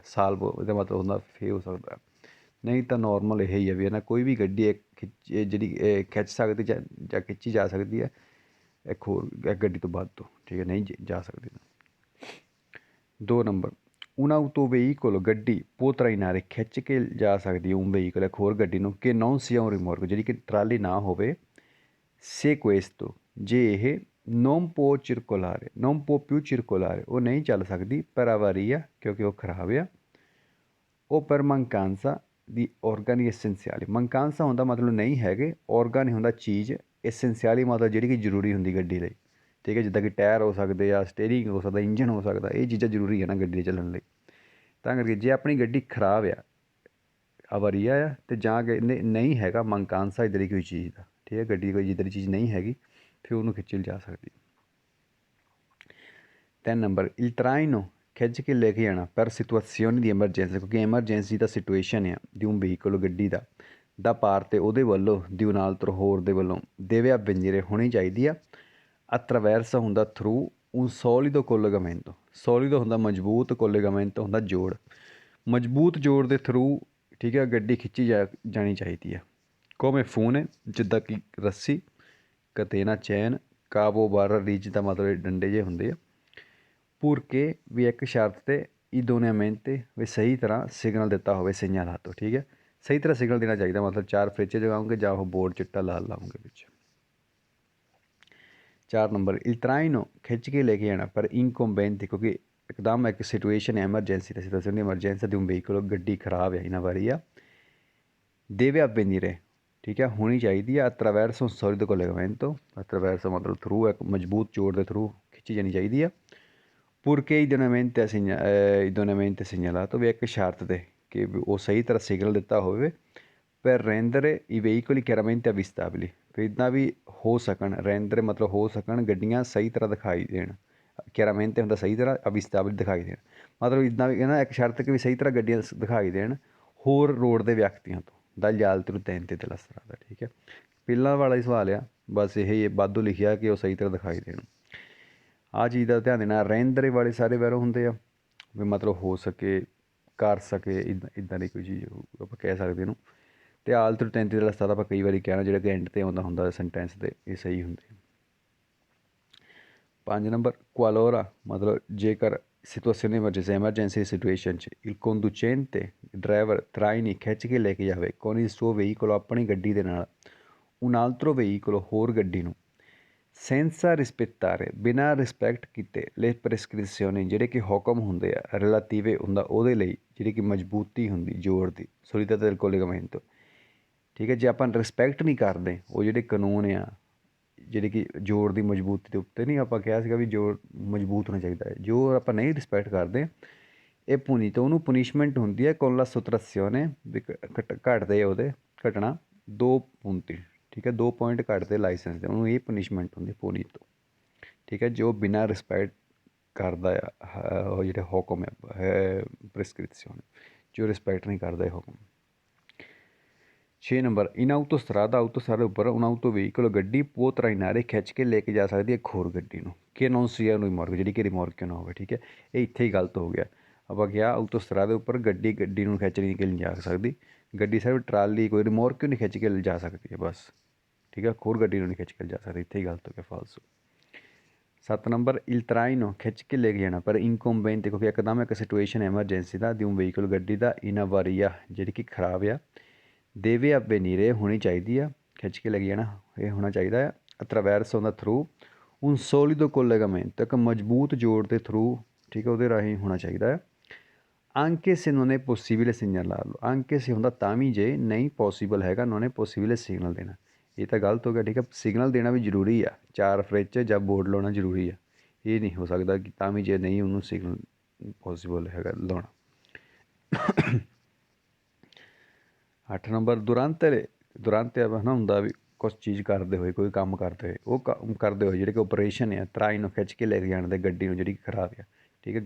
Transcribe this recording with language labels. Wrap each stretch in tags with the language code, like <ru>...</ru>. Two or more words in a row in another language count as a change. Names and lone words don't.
<pa>ਸਾਲਵੋ ਇਹਦਾ ਮਤਲਬ ਹੁੰਦਾ ਫੇਰ ਹੋ ਸਕਦਾ, ਨਹੀਂ ਤਾਂ ਨੋਰਮਲ ਇਹ ਹੀ ਹੈ ਵੀ ਹੈ ਨਾ, ਕੋਈ ਵੀ ਗੱਡੀ ਜਿਹੜੀ ਖਿੱਚ ਸਕਦੀ ਜਾਂ ਖਿੱਚੀ ਜਾ ਸਕਦੀ ਹੈ ਇੱਕ ਗੱਡੀ ਤੋਂ ਵੱਧ ਤੋਂ। ਠੀਕ ਹੈ, ਨਹੀਂ ਜਾ ਸਕਦੀ। 2 ਨੰਬਰ, ਉਹਨਾਂ ਤੋਂ veicolo, ਗੱਡੀ</pa> <it>può trainare,</it> <pa>ਖਿੱਚ ਕੇ ਜਾ ਸਕਦੀ</pa> <it>un veicolo,</it> <pa>ਇੱਕ ਹੋਰ ਗੱਡੀ ਨੂੰ, ਕਿ</pa> <it>non sia un rimorchio,</it> <pa>ਜਿਹੜੀ ਕਿ ਟਰਾਲੀ ਨਾ ਹੋਵੇ,</pa> <it>se questo,</it> <pa>ਜੇ ਇਹ</pa> <it>non può circolare, non può più circolare,</it> <pa>ਉਹ ਨਹੀਂ ਚੱਲ ਸਕਦੀ,</pa> <it>per avaria,</it> <pa>ਕਿਉਂਕਿ ਉਹ ਖਰਾਬ ਆ, ਉਹ</pa> <it>per mancanza di organi essenziali,</it> <pa>mancanza ਹੁੰਦਾ ਮਤਲਬ ਨਹੀਂ ਹੈਗੇ, organi ਹੁੰਦਾ ਚੀਜ਼, essenziali ਮਤਲਬ ਜਿਹੜੀ ਕਿ ਜ਼ਰੂਰੀ ਹੁੰਦੀ ਗੱਡੀ ਲਈ। ਠੀਕ ਹੈ, ਜਿੱਦਾਂ ਕਿ ਟਾਇਰ ਹੋ ਸਕਦੇ ਆ, ਸਟੀਅਰਿੰਗ ਹੋ ਸਕਦਾ, ਇੰਜਨ ਹੋ ਸਕਦਾ, ਇਹ ਚੀਜ਼ਾਂ ਜ਼ਰੂਰੀ ਹੈ ਨਾ ਗੱਡੀ ਚੱਲਣ ਲਈ। ਤਾਂ ਕਰਕੇ ਜੇ ਆਪਣੀ ਗੱਡੀ ਖਰਾਬ ਆ, ਅਵਾਰੀਆ ਆ, ਅਤੇ ਜਾਂ ਕਹਿੰਦੇ ਨਹੀਂ ਹੈਗਾ mancanza ਇੱਦਾਂ ਦੀ ਕੋਈ ਚੀਜ਼ ਦਾ, ਠੀਕ ਹੈ, ਗੱਡੀ ਕੋਈ ਜਿੱਦਾਂ ਦੀ ਚੀਜ਼ ਨਹੀਂ ਹੈਗੀ, ਫਿਰ ਉਹਨੂੰ ਖਿੱਚੀ ਜਾ ਸਕਦੀ। 3 ਨੰਬਰ,</pa> <it>il traino,</it> <pa>ਖਿੱਚ ਕੇ ਲੈ ਕੇ ਜਾਣਾ, ਪਰ situazioni ਦੀ ਐਮਰਜੈਂਸੀ, ਕਿਉਂਕਿ ਐਮਰਜੈਂਸੀ ਦਾ ਸਿਚੁਏਸ਼ਨ ਆ ਦੀ</pa> <it>un veicolo,</it> <pa>ਗੱਡੀ ਦਾ ਪਾਰ, ਅਤੇ ਉਹਦੇ ਵੱਲੋਂ ਦੀ un'altro, ਹੋਰ ਦੇ ਵੱਲੋਂ,</pa> <it>deve avvenire,</it> <pa>ਹੋਣੀ ਚਾਹੀਦੀ ਆ। attraverso ਹੁੰਦਾ ਥਰੂ,</pa> <it>un solido collegamento,</it> <pa>solido ਹੁੰਦਾ ਮਜ਼ਬੂਤ, collegamento ਹੁੰਦਾ ਜੋੜ, ਮਜ਼ਬੂਤ ਜੋੜ ਦੇ ਥਰੂ। ਠੀਕ ਹੈ, ਗੱਡੀ ਖਿੱਚੀ ਜਾਣੀ ਚਾਹੀਦੀ ਆ।</pa> <it>come fune,</it> <pa>ਜਿੱਦਾਂ ਕਿ ਰੱਸੀ, ਕਤੇਨਾ, ਚੈਨ, ਕਾਬੋ, ਬਾਰਾ, ਰੀਜ ਦਾ ਮਤਲਬ ਡੰਡੇ ਜਿਹੇ ਹੁੰਦੇ ਆ। purché, ਵੀ ਇੱਕ ਸ਼ਰਤ 'ਤੇ, idoneamente, ਵੀ ਸਹੀ ਤਰ੍ਹਾਂ ਸਿਗਨਲ ਦਿੱਤਾ ਹੋਵੇ, segnalato। ਠੀਕ ਹੈ, ਸਹੀ ਤਰ੍ਹਾਂ ਸਿਗਨਲ ਦੇਣਾ ਚਾਹੀਦਾ, ਮਤਲਬ 4 ਫਰੇਚੇ ਜਗਾਉਂਗੇ ਜਾਂ ਉਹ ਬੋਰਡ ਚਿੱਟਾ ਲਾਲ ਲਾਉਂਗੇ ਵਿੱਚ। 4 ਨੰਬਰ,</pa> <it>il traino,</it> <pa>ਖਿੱਚ ਕੇ ਲੈ ਕੇ ਜਾਣਾ, ਪਰ incombente, ਕਿਉਂਕਿ ਇੱਕਦਮ ਇੱਕ ਸਿਚੁਏਸ਼ਨ ਐਮਰਜੈਂਸੀ ਦਾ, ਸਿਚੁਏਸ਼ਨ ਦੀ ਐਮਰਜੈਂਸੀ ਦੀ</pa> <it>un veicolo,</it> <pa>ਗੱਡੀ ਖਰਾਬ ਹੈ ਇਹਨਾਂ ਵਾਰੀ ਆ,</pa> <it>deve avvenire,</it> <pa>ਠੀਕ ਹੈ, ਹੋਣੀ ਚਾਹੀਦੀ ਆ।</pa> <it>attraverso un solido collegamento,</it> <pa>attraverso ਮਤਲਬ ਥਰੂ, ਇੱਕ ਮਜ਼ਬੂਤ ਜੋੜ ਦੇ ਥਰੂ ਖਿੱਚੀ ਜਾਣੀ ਚਾਹੀਦੀ ਆ।</pa> <it>Purché idoneamente segnalato,</it> <pa>ਵੀ ਇੱਕ ਸ਼ਰਤ ਤੇ ਕਿ ਉਹ ਸਹੀ ਤਰ੍ਹਾਂ ਸਿਗਨਲ ਦਿੱਤਾ ਹੋਵੇ</pa> <it>per rendere i veicoli chiaramente avvistabili,</it> <pa>ਫਿਰ ਇੱਦਾਂ ਵੀ ਹੋ ਸਕਣ rendere ਮਤਲਬ ਹੋ ਸਕਣ ਗੱਡੀਆਂ ਸਹੀ ਤਰ੍ਹਾਂ ਦਿਖਾਈ ਦੇਣ chiaramente ਹੁੰਦਾ ਸਹੀ ਤਰ੍ਹਾਂ avvistabili ਦਿਖਾਈ ਦੇਣ ਮਤਲਬ ਇੱਦਾਂ ਵੀ ਨਾ ਇੱਕ ਸ਼ਰਤ ਕਿ ਵੀ ਸਹੀ ਤਰ੍ਹਾਂ ਗੱਡੀਆਂ ਦਿਖਾਈ ਦੇਣ ਹੋਰ ਰੋਡ ਦੇ ਵਿਅਕਤੀਆਂ ਤੋਂ</pa> <it>dagli altri utenti della strada,</it> <pa>ਠੀਕ ਹੈ। ਪਹਿਲਾਂ ਵਾਲਾ ਹੀ ਸਵਾਲ ਆ, ਬਸ ਇਹ ਵਾਧੂ ਲਿਖਿਆ ਕਿ ਉਹ ਸਹੀ ਤਰ੍ਹਾਂ ਦਿਖਾਈ ਦੇਣ। ਆਹ ਚੀਜ਼ ਦਾ ਧਿਆਨ ਦੇਣਾ। ਰਹਿੰਦਰੇ ਵਾਲੇ ਸਾਰੇ ਵੈਰੋ ਹੁੰਦੇ ਆ ਵੀ ਮਤਲਬ ਹੋ ਸਕੇ ਕਰ ਸਕੇ ਇੱਦਾਂ ਦੀ ਕੋਈ ਚੀਜ਼ ਆਪਾਂ ਕਹਿ ਸਕਦੇ ਇਹਨੂੰ। ਅਤੇ ਆਲਤਰ 33 ਦਾ ਰਸਤਾ ਤਾਂ ਆਪਾਂ ਕਈ ਵਾਰੀ ਕਹਿਣਾ ਜਿਹੜਾ ਕਿ ਐਂਡ 'ਤੇ ਆਉਂਦਾ ਹੁੰਦਾ ਸੈਂਟੈਂਸ ਦੇ, ਇਹ ਸਹੀ ਹੁੰਦੇ। 5 ਨੰਬਰ ਕੁਆਲੋਰਾ ਮਤਲਬ ਜੇਕਰ ਸਿਚੁਏਸ਼ਨ ਐਮਰਜੈਂਸੀ ਸਿਚੁਏਸ਼ਨ 'ਚ</pa> <it>il conducente</it> <pa>ਡਰਾਈਵਰ traini ਖਿੱਚ ਕੇ ਲੈ ਕੇ ਜਾਵੇ</pa> <it>con il suo veicolo</it> <pa>ਆਪਣੀ ਗੱਡੀ ਦੇ ਨਾਲ</pa> <it>un altro veicolo</it> <pa>ਹੋਰ ਗੱਡੀ ਨੂੰ</pa> <it>senza rispettare</it> <pa>ਬਿਨਾਂ ਰਿਸਪੈਕਟ ਕੀਤੇ</pa> <it>le prescrizioni</it> <pa>ਜਿਹੜੇ ਕਿ ਹੁਕਮ ਹੁੰਦੇ ਆ relative ਹੁੰਦਾ ਉਹਦੇ ਲਈ ਜਿਹੜੀ ਕਿ ਮਜ਼ਬੂਤੀ ਹੁੰਦੀ ਜੋੜ ਦੀ</pa> <it>solidità del collegamento,</it> <pa>ਠੀਕ ਹੈ। ਜੇ ਆਪਾਂ ਰਿਸਪੈਕਟ ਨਹੀਂ ਕਰਦੇ ਉਹ ਜਿਹੜੇ ਕਾਨੂੰਨ ਆ ਜਿਹੜੇ ਕਿ ਜੋੜ ਦੀ ਮਜ਼ਬੂਤੀ ਦੇ ਉੱਤੇ ਨਹੀਂ ਆਪਾਂ ਕਿਹਾ ਸੀਗਾ ਵੀ ਜੋੜ ਮਜ਼ਬੂਤ ਹੋਣਾ ਚਾਹੀਦਾ ਹੈ, ਜੋ ਆਪਾਂ ਨਹੀਂ ਰਿਸਪੈਕਟ ਕਰਦੇ ਇਹ ਪੁਨੀਤ ਉਹਨੂੰ ਪੁਨਿਸ਼ਮੈਂਟ ਹੁੰਦੀ ਹੈ</pa> <it>con la sottrazione</it> <pa>ਵੀ ਘਟਦੇ ਉਹਦੇ ਘਟਣਾ 2 punti, ਠੀਕ ਹੈ। 2 ਪੁਆਇੰਟ ਘੱਟਦੇ ਲਾਇਸੈਂਸ ਦੇ, ਉਹਨੂੰ ਇਹ ਪਨਿਸ਼ਮੈਂਟ ਹੁੰਦੀ ਪੁਨੀਤ ਤੋਂ, ਠੀਕ ਹੈ। ਜੋ ਬਿਨਾਂ ਰਿਸਪੈਕਟ ਕਰਦਾ ਆ ਉਹ ਜਿਹੜੇ ਹੁਕਮ ਹੈ ਪ੍ਰੈਸਕ੍ਰਿਪਸ਼ਨ ਜੋ ਰਿਸਪੈਕਟ ਨਹੀਂ ਕਰਦਾ ਇਹ ਹੁਕਮ। 6 ਨੰਬਰ</pa> <it>in autostrada</it> <pa>ਉੱਪਰ</pa> <it>un auto veicolo</it> <pa>ਗੱਡੀ</pa> <it>può trainare</it> <pa>ਖਿੱਚ ਕੇ ਲੈ ਕੇ ਜਾ ਸਕਦੀ ਹੈ ਇੱਕ ਹੋਰ ਗੱਡੀ ਨੂੰ ਕਿ</pa> <it>non sia un rimorchio</it> <pa>ਜਿਹੜੀ ਕਿ ਰਿਮੋਰਕਿਓ ਨਾ ਹੋਵੇ, ਠੀਕ ਹੈ। ਇਹ ਇੱਥੇ ਹੀ ਗਲਤ ਹੋ ਗਿਆ। ਆਪਾਂ ਕਿਹਾ autostrada ਉੱਪਰ ਗੱਡੀ ਨੂੰ ਖਿੱਚ ਕੇ ਨਹੀਂ ਜਾ ਸਕਦੀ, ਗੱਡੀ ਸਿਰਫ ਟਰਾਲੀ ਕੋਈ ਰਿਮੋਰਕਿਓ ਨਹੀਂ ਖਿੱਚ ਕੇ ਲਿਜਾ ਸਕਦੀ ਹੈ ਬਸ, ਠੀਕ ਹੈ। ਹੋਰ ਗੱਡੀ ਨੂੰ ਨਹੀਂ ਖਿੱਚ ਕੇ ਲਿਜਾ ਸਕਦੀ, ਇੱਥੇ ਹੀ ਗਲਤ ਹੋ ਗਿਆ ਫਾਲਸੋ। 7 ਨੰਬਰ</pa> <it>il traino</it> <pa>ਖਿੱਚ ਕੇ ਲੈ ਕੇ ਜਾਣਾ ਪਰ inconveniente ਕਿਉਂਕਿ ਇੱਕਦਮ ਇੱਕ ਸਿਚੁਏਸ਼ਨ ਐਮਰਜੈਂਸੀ ਦਾ</pa> <it>di un veicolo</it> <pa>ਗੱਡੀ ਦਾ</pa> <it>in avaria</it> <pa>ਜਿਹੜੀ ਕਿ ਖਰਾਬ ਆ</pa> <it>deve avvenire</it> <pa>ਹੋਣੀ ਚਾਹੀਦੀ ਆ ਖਿੱਚ ਕੇ ਲੈ ਕੇ ਜਾਣਾ ਇਹ ਹੋਣਾ ਚਾਹੀਦਾ ਆ attraverso ਦਾ ਥਰੂ</pa> <it>un solido collegamento</it> <pa>ਇੱਕ ਮਜ਼ਬੂਤ ਜੋੜ ਦੇ ਥਰੂ, ਠੀਕ ਹੈ, ਉਹਦੇ ਰਾਹੀਂ ਹੋਣਾ ਚਾਹੀਦਾ ਆ।</pa> <it>anche se non è possibile segnalarlo, anche se</it> <pa>ਹੁੰਦਾ ਤਾਂ ਵੀ ਜੇ ਨਹੀਂ ਪੋਸੀਬਲ ਹੈਗਾ</pa> <it>non è possibile</it> <pa>ਸਿਗਨਲ ਦੇਣਾ, ਇਹ ਤਾਂ ਗਲਤ ਹੋ ਗਿਆ, ਠੀਕ ਹੈ। ਸਿਗਨਲ ਦੇਣਾ ਵੀ ਜ਼ਰੂਰੀ ਆ, 4 ਫਰਿੱਜ 'ਚ ਜਾਂ ਬੋਰਡ ਲਾਉਣਾ ਜ਼ਰੂਰੀ ਆ, ਇਹ ਨਹੀਂ ਹੋ ਸਕਦਾ ਕਿ ਤਾਂ ਵੀ ਜੇ ਨਹੀਂ ਉਹਨੂੰ ਸਿਗਨਲ ਪੋਸੀਬਲ ਹੈਗਾ ਲਾਉਣਾ। 8 ਨੰਬਰ ਦੁਰਾਂਤੇ ਹੈ ਨਾ ਹੁੰਦਾ ਵੀ ਕੁਛ ਚੀਜ਼ ਕਰਦੇ ਹੋਏ ਕੋਈ ਕੰਮ ਕਰਦੇ ਹੋਏ ਉਹ ਕਰਦੇ ਹੋਏ ਜਿਹੜੇ ਕਿ ਓਪਰੇਸ਼ਨ ਆ ਟਰਾਈ ਨੂੰ ਖਿੱਚ ਕੇ ਲੈ ਕੇ ਜਾਣ ਦੇ ਗੱਡੀ ਨੂੰ ਜਿਹੜੀ ਖਰਾਬ ਆ, ਠੀਕ ਹੈ।</pa>